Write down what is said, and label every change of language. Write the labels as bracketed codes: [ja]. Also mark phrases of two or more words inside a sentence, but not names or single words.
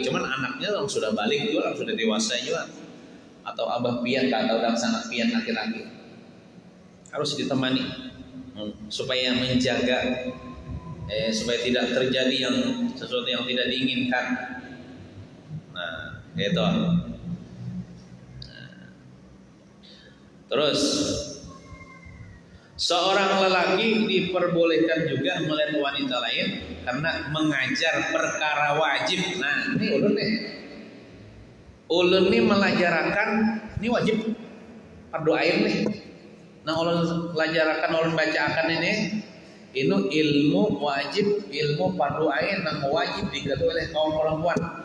[id] Cuman anaknya yang sudah balik juga, sudah dewasa juga. Atau abah pian atau anak pian laki-laki harus ditemani supaya menjaga supaya tidak terjadi sesuatu yang tidak diinginkan. Nah itu. Terus seorang lelaki diperbolehkan juga melihat wanita lain karena mengajar perkara wajib. [bjn] Nah ini ulun nih. Ulun ini melajarakan, ini wajib fardu ain nih. [id] Nah ulun melajarakan, ulun bacakan ini ilmu wajib, ilmu fardu ain yang wajib diketahui oleh kaum perempuan.